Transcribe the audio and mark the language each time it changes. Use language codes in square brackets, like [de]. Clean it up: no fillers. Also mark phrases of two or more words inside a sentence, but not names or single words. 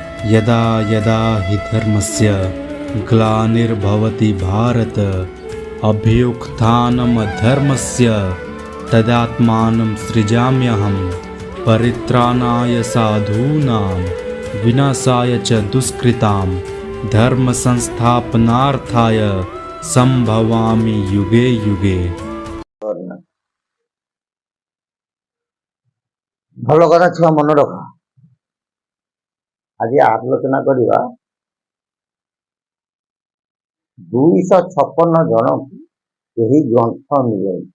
[sa] यदा यदा हि धर्मस्य ग्लानिर्भवति भारत अभ्युत्थानमधर्मस्य तदात्मानं सृजाम्यहं परित्राणाय साधूनां विनाशाय च दुष्कृतां धर्म संस्थापनार्थाय संभवामि युगे युगे। [or] ଭଲ କଥା ଛୁଆ ମନେ ରଖ। ଆଜି ଆଲୋଚନା କରିବା 256 ଜଣଙ୍କୁ ଏହି ଗ୍ରନ୍ଥ ମିଳେ।